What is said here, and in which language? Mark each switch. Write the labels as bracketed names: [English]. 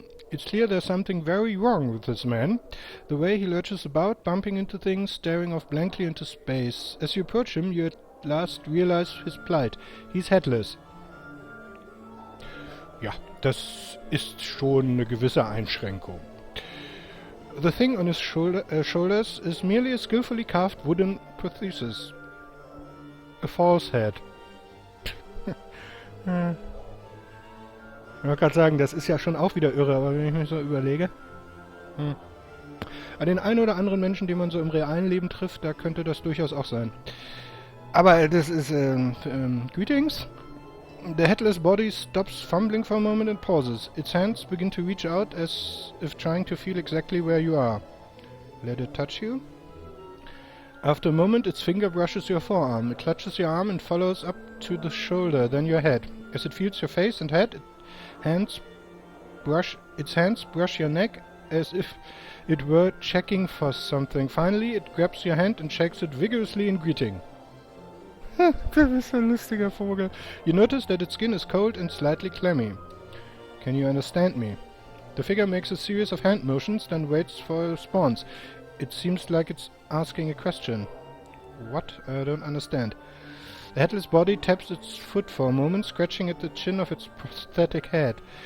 [English] It's clear there's something very wrong with this man. The way he lurches about, bumping into things, staring off blankly into space. As you approach him, you at last realize his plight. He's headless. [German] Ja, das ist schon eine gewisse Einschränkung. [English] The thing on his shoulders is merely a skillfully carved wooden prosthesis. A false head. [German] Ich wollte gerade sagen, das ist ja schon auch wieder irre, aber wenn ich mich so überlege... Den einen oder anderen Menschen, den man so im realen Leben trifft, da könnte das durchaus auch sein. Aber das ist, [English] Greetings? The headless body stops fumbling for a moment and pauses. Its hands begin to reach out as if trying to feel exactly where you are. Let it touch you. After a moment, its finger brushes your forearm. It clutches your arm and follows up to the shoulder, then your head. As it feels your face and head, its hands brush your neck as if it were checking for something. Finally, it grabs your hand and shakes it vigorously in greeting. [German] Das ist ein lustiger Vogel. [English] You notice that its skin is cold and slightly clammy. Can you understand me? The figure makes a series of hand motions, then waits for a response. It seems like it's asking a question. What? I don't understand. The headless body taps its foot for a moment, scratching at the chin of its prosthetic head.